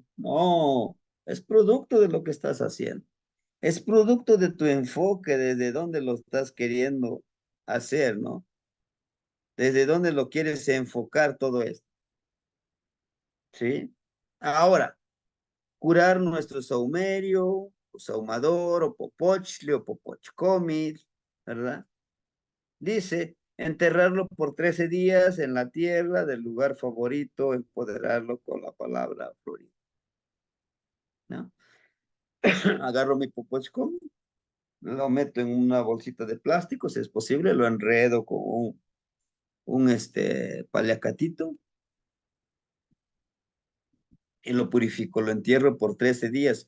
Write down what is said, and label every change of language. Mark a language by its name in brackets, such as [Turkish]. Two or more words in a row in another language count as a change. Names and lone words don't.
[Spanish] No, es producto de lo que estás haciendo. Es producto de tu enfoque, desde dónde lo estás queriendo hacer, ¿no? Desde dónde lo quieres enfocar todo esto, ¿sí? Ahora, curar nuestro saumerio, o saumador, o popochli, o popochcomil, ¿verdad? Dice, enterrarlo por 13 días en la tierra del lugar favorito, empoderarlo con la palabra florida, ¿no? Agarro mi popochcomil, lo meto en una bolsita de plástico, si es posible, lo enredo con un paliacatito y lo purifico, lo entierro por 13 días.